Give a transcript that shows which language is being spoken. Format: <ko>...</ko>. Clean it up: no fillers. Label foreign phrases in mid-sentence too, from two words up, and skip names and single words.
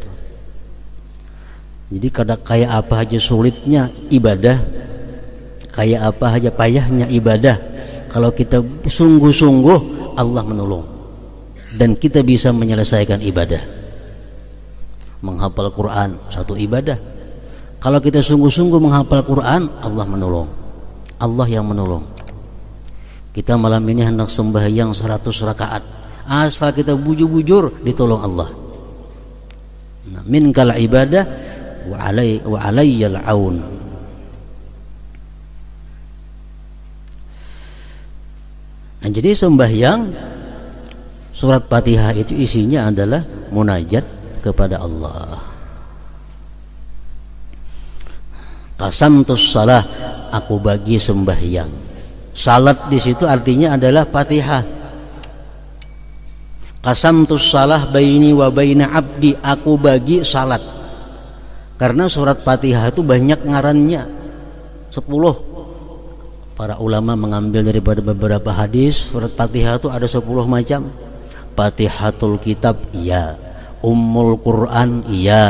<id>Jadi kayak apa aja sulitnya ibadah, kayak apa aja payahnya ibadah, kalau kita sungguh-sungguh Allah menolong dan kita bisa menyelesaikan ibadah. Menghafal Quran satu ibadah, kalau kita sungguh-sungguh menghafal Quran, Allah menolong, Allah yang menolong. Kita malam ini hendak sembahyang 100 rakaat, asal kita bujur-bujur ditolong Allah.</id> <ar>Nah, minkal ibadah wa alayyal aun.</ar> <id>Nah, jadi sembahyang surat Fatihah itu isinya adalah munajat kepada Allah.</id> <ar>Qasamtus salah,</ar> <id>aku bagi sembahyang. Salat di situ artinya adalah Fatihah.</id> <ar>Qasamtus salah baini wa baina abdi,</ar> <id>aku bagi salat. Karena surat Fatihah itu banyak ngarannya, 10. Para ulama mengambil daripada beberapa hadis, surat Fatihah itu ada 10 macam. Fatihatul kitab, iya. Ummul Quran, iya.</id>